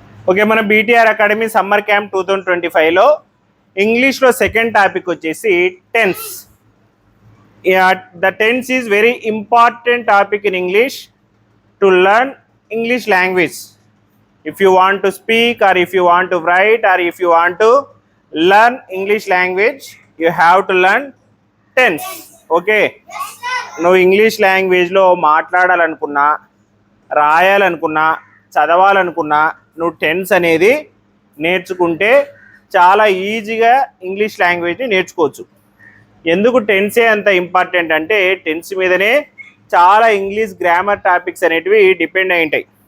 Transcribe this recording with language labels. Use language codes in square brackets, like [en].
[te] Okay, మన BTR academy summer camp 2025లో ఇంగ్లీష్లో second topic వచ్చేసి tense. [en] The tense is very important topic in English to learn English language. If you want to speak or if you want to write or if you want to learn English language, you have to learn tense. [te] Okay, నువ్వు English లాంగ్వేజ్లో మాట్లాడాలనుకున్నా, రాయాలనుకున్నా, చదవాలనుకున్నా నువ్వు tense అనేది నేర్చుకుంటే చాలా ఈజీగా English లాంగ్వేజ్ని నేర్చుకోవచ్చు. ఎందుకు టెన్సే అంత ఇంపార్టెంట్ అంటే టెన్స్ మీదనే చాలా ఇంగ్లీష్ గ్రామర్ టాపిక్స్ అనేటివి డిపెండ్ అయి ఉంటాయి.